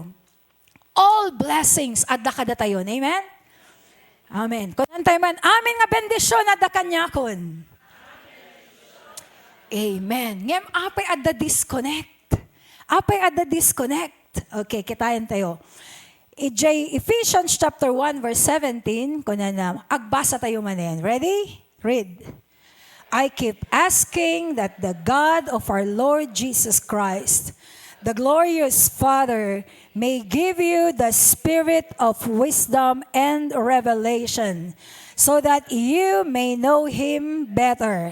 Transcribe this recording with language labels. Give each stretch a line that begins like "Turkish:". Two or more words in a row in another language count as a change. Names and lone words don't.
English: All blessings
Iloko: adda kada tayo. Amen? Amen. Kunan tayo man, amin nga bendisyon adda kanyakon. Amen. Ngem apay adda disconnect. Apay adda disconnect. Okay, kitayan tayo.
English: Ephesians chapter 1 verse 17,
Iloko: kunan na, agbasa tayo manen.
English: Ready? Read. I keep asking that the God of our Lord Jesus Christ, the glorious Father, may give you the spirit of wisdom and revelation so that you may know Him better.